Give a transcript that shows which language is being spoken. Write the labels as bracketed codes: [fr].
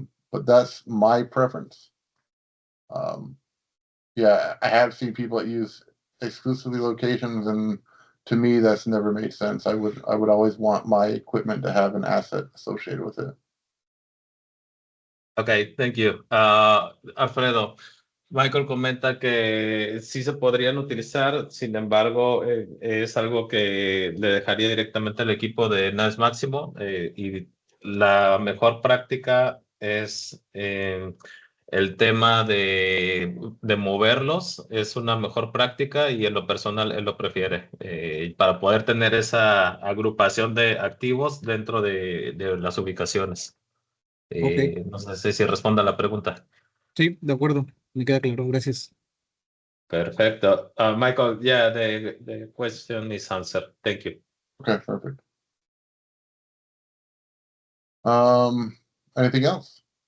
[en] But that's my preference. Yeah, I have seen people that use exclusively locations, and to me, that's never made sense. I would always want my equipment to have an asset associated with it. Okay, thank you. [es] Alfredo, Michael comenta que sí se podrían utilizar, sin embargo, es algo que le dejaría directamente al equipo de NAS Máximo y la mejor práctica es el tema de moverlos, es una mejor práctica y en lo personal él lo prefiere para poder tener esa agrupación de activos dentro de las ubicaciones. Ok, No sé si responda a la pregunta. sí, de acuerdo, me queda claro, gracias. Perfecto. [en] Michael, yeah, the question is answered. Thank you. Okay, perfect. Anything else?